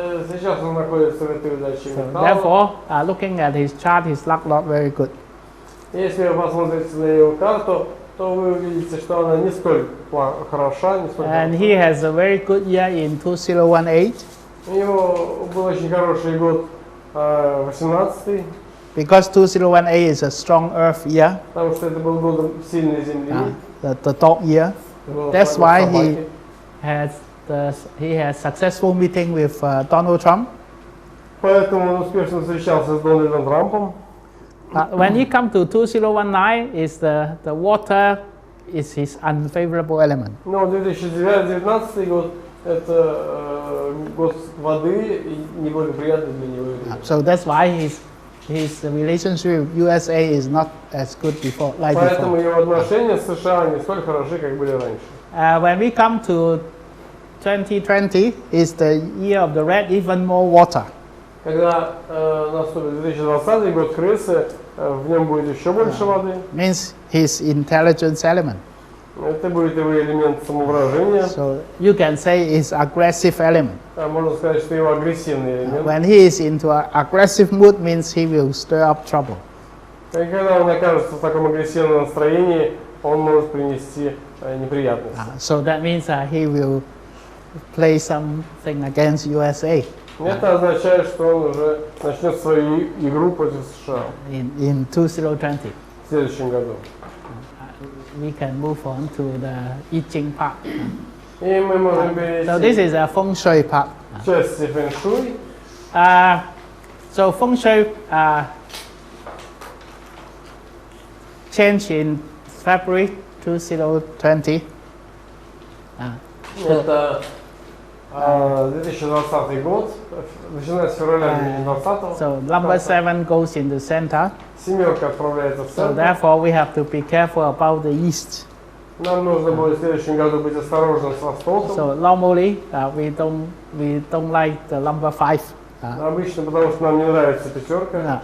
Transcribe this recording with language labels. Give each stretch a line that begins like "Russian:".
Russian: Сейчас он находится в этой удаче металла.
English: Therefore, looking at his chart, his luck not very good.
Russian: Если вы посмотрите на его карту, то вы увидите, что она не столь хороша, не столь.
English: And he has a very good year in 2018.
Russian: У него был очень хороший год 18-й.
English: Because 2018 is a strong earth year.
Russian: Потому что это был годом сильной земли.
English: The dog year. That's why he has successful meeting with Donald Trump.
Russian: Поэтому он успешно встречался с Дональдом Трампом.
English: When he come to 2019, is the water is his unfavorable element.
Russian: Но 2019 год это год воды и неблагоприятный для него.
English: So that's why his relationship with USA is not as good before.
Russian: Поэтому его отношения с США не столь хороши, как были раньше.
English: When we come to 2020 is the year of the rat, even more water.
Russian: Когда наступит 2020 год крысы, в нем будет еще больше воды.
English: Means his intelligence element.
Russian: Это будет его элемент самовыражения.
English: So you can say it's aggressive element.
Russian: Можно сказать, что его агрессивный элемент.
English: When he is into an aggressive mood, means he will stir up trouble.
Russian: И когда он окажется в таком агрессивном настроении, он может принести неприятности.
English: So that means he will play something against USA.
Russian: Это означает, что он уже начнет свою игру против США
English: In 2020.
Russian: в следующем году.
English: We can move on to the I Ching part.
Russian: И мы можем
English: So this
Russian: перейти
English: is a Feng-шуй part.
Russian: к части Фэн-шуй.
English: So Feng-шуй changed in February 2020.
Russian: Это 2020 год, начиная с февраля 2020.
English: So number 7 goes in the center.
Russian: Семерка отправляется в
English: So
Russian: центр.
English: therefore we have to be careful about the east.
Russian: Нам нужно будет в следующем году быть осторожным с востоком.
English: So normally we don't like the number 5.
Russian: Обычно, потому что нам не нравится пятерка.